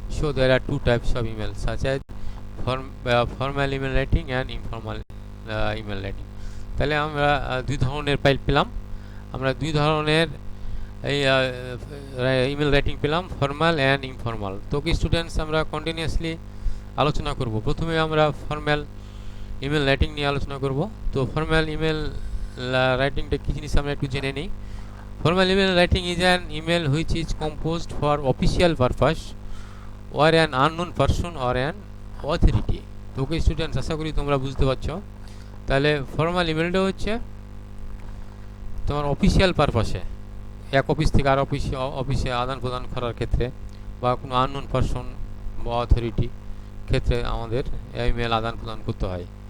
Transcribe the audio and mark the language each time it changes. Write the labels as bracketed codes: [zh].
[en] So there are two types of email, such as formal email writing and informal email writing. [bn] তাহলে আমরা দুই ধরনের পেলাম, আমরা দুই ধরনের এই ইমেল রাইটিং পেলাম, ফর্মাল অ্যান্ড ইনফর্মাল। তো কি স্টুডেন্টস, আমরা কন্টিনিউয়াসলি আলোচনা করব। প্রথমে আমরা ফর্মাল ইমেল রাইটিং নিয়ে আলোচনা করব। তো ফর্মাল ইমেল রাইটিংটা কী জিনিস আমরা একটু জেনে নিই। [en] Formal email writing is an email which is composed for official purpose or an unknown person or an authority. [bn] তো ওকে স্টুডেন্টস, আশা করি তোমরা বুঝতে পারছো। তাহলে ফর্মাল ইমেলটা হচ্ছে তোমার অফিসিয়াল পারপাসে, এক অফিস থেকে আর অফিসে আদান প্রদান করার ক্ষেত্রে, বা কোনো আননোন পারসন বা অথরিটি ক্ষেত্রে আমাদের ইমেল আদান প্রদান করতে হয়।